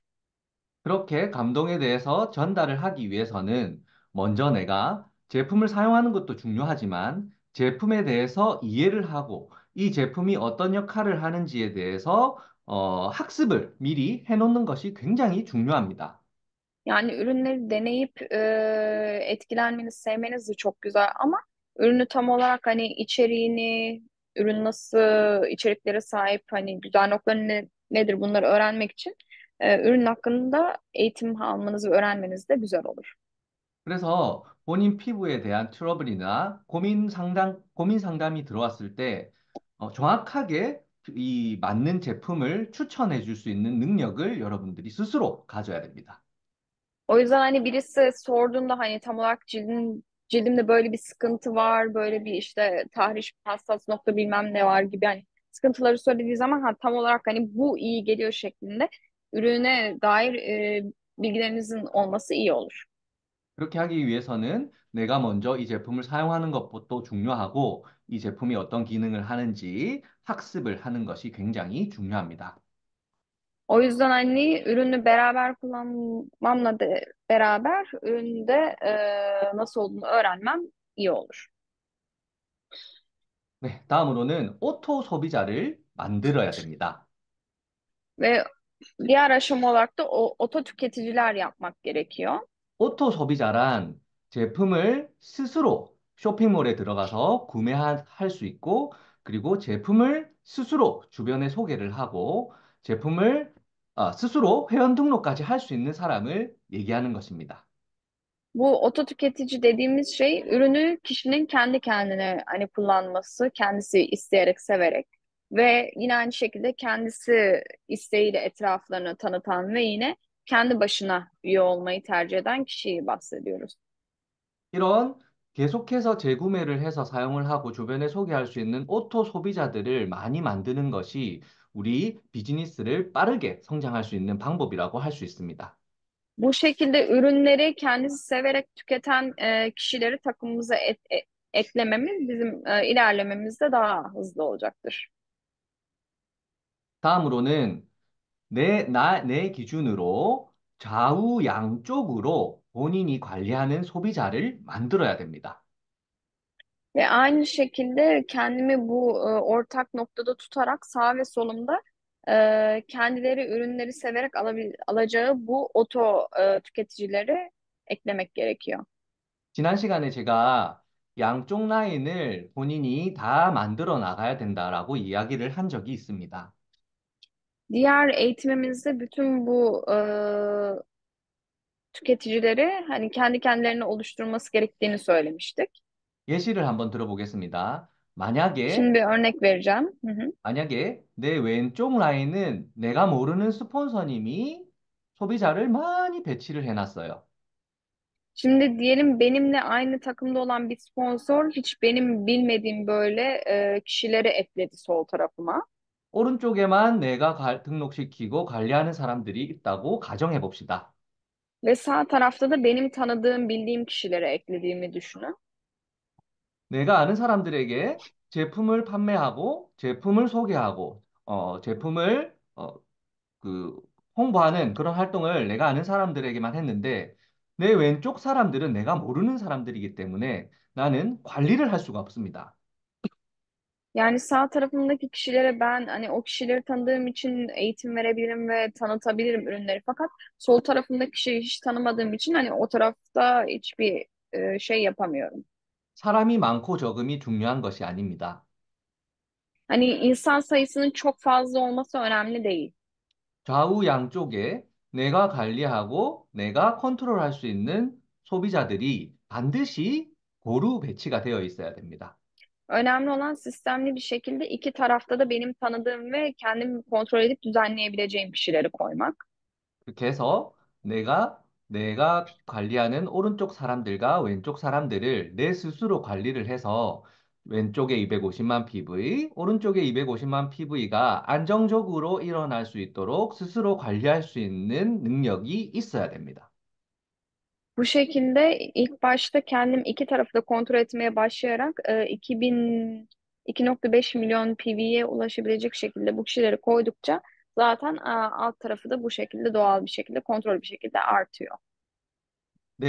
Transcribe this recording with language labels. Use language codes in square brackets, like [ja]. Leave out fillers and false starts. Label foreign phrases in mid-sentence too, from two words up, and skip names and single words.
[ko] 그렇게 감동에 대해서 전달을 하기 위해서는 먼저 내가 제품을 사용하는 것도 중요하지만 제품에 대해서 이해를 하고 이 제품이 어떤 역할을 하는지에 대해서 학습을 미리 해놓는 것이 굉장히 중요합니다. [tr] Yani ürünleri deneyip etkilenmeniz, sevmeniz de çok güzel ama ürünü tam olarak hani içeriğini, ürün nasıl içeriklere sahip, hani güzel noktaları nedir bunları öğrenmek için ürün hakkında eğitim almanız ve öğrenmeniz de güzel olur. [ko] 그래서 본인 피부에 대한 트러블이나 고민 상담이 들어왔을 때 정확하게 이 맞는 제품을 추천해 줄 수 있는 능력을 여러분들이 스스로 가져야 됩니다. [tr] O yüzden hani birisi sorduğunda hani tam olarak cildimde böyle bir sıkıntı var, böyle bir işte tahriş, hassas nokta bilmem ne var gibi hani sıkıntıları söylediği zaman ha, tam olarak hani bu iyi geliyor şeklinde ürüne dair bilgilerinizin olması iyi olur. [ko] 그렇게 하기 위해서는 내가 먼저 이 제품을 사용하는 것부터 중요하고 이 제품이 어떤 기능을 하는지 학습을 하는 것이 굉장히 중요합니다. [tr] O yüzden hani ürünü beraber kullanmamla da beraber üründe nasıl olduğunu öğrenmem iyi olur. [ko] 네, 다음으로는 오토 소비자를 만들어야 됩니다. [tr] Ve diğer aşama olarak da o oto tüketiciler yapmak gerekiyor. [ko] 오토 소비자란 제품을 스스로 쇼핑몰에 들어가서 구매할 수 있고, 그리고 제품을 스스로 주변에 soge를 하고, 제품을 스스로 회원 등록까지 할 수 있는 사람을 얘기하는 것입니다. [tr] Bu oto tüketici dediğimiz şey ürünü kişinin kendi kendine hani kullanması, kendisi isteyerek, severek ve yine aynı şekilde kendisi isteğiyle etraflarını tanıtan ve yine kendi başına üye olmayı tercih eden kişiyi bahsediyoruz. [ko] 이런 계속해서 재구매를 해서 사용을 하고 주변에 소개할 수 있는 오토 소비자들을 많이 만드는 것이 우리 비즈니스를 빠르게 성장할 수 있는 방법이라고 할 수 있습니다. [tr] Bu şekilde ürünleri kendisi severek tüketen kişileri takımımıza eklememiz bizim ilerlememizde daha hızlı olacaktır. [ko] 다음으로는 내 기준으로 좌우 양쪽으로 본인이 관리하는 소비자를 만들어야 됩니다. [tr] Ve aynı şekilde kendimi bu ortak noktada tutarak sağ ve solumda kendileri ürünleri severek alacağı bu oto tüketicileri eklemek gerekiyor. [ko] 지난 시간에 제가 양쪽 라인을 본인이 다 만들어 나가야 된다라고 이야기를 한 적이 있습니다. [tr] Diğer eğitimimizde bütün bu tüketicileri hani kendi kendilerini oluşturması gerektiğini söylemiştik. [ko] 예시를 한번 들어보겠습니다. 만약에 [tr] Şimdi bir örnek vereceğim. Hı hı. [ko] 만약에 내 왼쪽 라인은 내가 모르는 스폰서님이 소비자를 많이 배치를 해놨어요. [tr] Şimdi diyelim benimle aynı takımda olan bir sponsor hiç benim bilmediğim böyle kişileri ekledi sol tarafıma. [ko] 오른쪽에만 내가 등록시키고 관리하는 사람들이 있다고 가정해 봅시다. [tr] Ve sağ tarafta da benim tanıdığım, bildiğim kişileri eklediğimi düşünün. [ko] 내가 아는 사람들에게 제품을 판매하고 제품을 소개하고 제품을 그 홍보하는 그런 활동을 내가 아는 사람들에게만 했는데 내 왼쪽 사람들은 내가 모르는 사람들이기 때문에 나는 관리를 할 수가 없습니다. [tr] Yani sağ tarafımdaki kişilere ben hani o kişileri tanıdığım için eğitim verebilirim ve tanıtabilirim ürünleri. Fakat sol tarafımdaki kişiyi hiç tanımadığım için hani o tarafta hiçbir şey yapamıyorum. [ko] 사람이 많고 적음이 중요한 것이 아닙니다. [tr] Hani insan sayısının çok fazla olması önemli değil. [ko] 좌우 양쪽에 내가 관리하고 내가 컨트롤할 수 있는 소비자들이 반드시 고루 배치가 되어 있어야 됩니다. [tr] Önemli olan sistemli bir şekilde iki tarafta da benim tanıdığım ve kendim kontrol edip düzenleyebileceğim kişileri koymak. [ko] 그렇게 해서 내가 관리하는 오른쪽 사람들과 왼쪽 사람들을 내 스스로 관리를 해서 왼쪽에 250만 PV, 오른쪽에 250만 PV가 안정적으로 일어날 수 있도록 스스로 관리할 수 있는 능력이 있어야 됩니다. [tr] Bu şekilde ilk başta kendim iki tarafı da kontrol etmeye başlayarak 2.5 milyon PV'ye ulaşabilecek şekilde bu kişileri koydukça zaten alt tarafı da bu şekilde doğal bir şekilde kontrol bir şekilde artıyor.